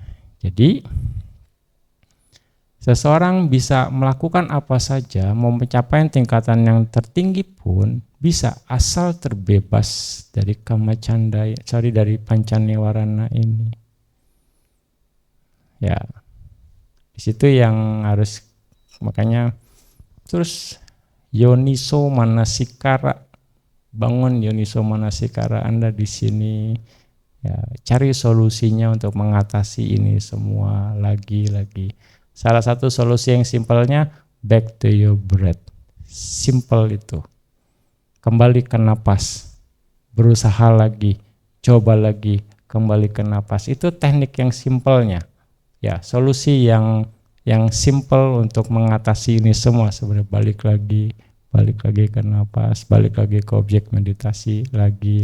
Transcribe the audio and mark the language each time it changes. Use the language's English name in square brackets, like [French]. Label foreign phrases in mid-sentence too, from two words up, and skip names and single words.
[Indonesian] Jadi seseorang bisa melakukan apa saja, mau mencapai tingkatan yang tertinggi pun bisa, asal terbebas dari kamacanda, dari pancanewarana ini. Ya, di situ yang harus, makanya terus [Pali] yoniso manasikara, [Indonesian] bangun [Pali] yoniso manasikara [Indonesian] Anda di sini. Ya, cari solusinya untuk mengatasi ini semua lagi. Salah satu solusi yang simpelnya [English] back to your breath. [Indonesian] Simple itu. Kembali ke napas. Berusaha lagi, coba lagi, kembali ke napas. Itu teknik yang simpelnya. Ya, solusi yang simple untuk mengatasi ini semua sebenarnya. Balik lagi ke napas, balik lagi ke objek meditasi, lagi.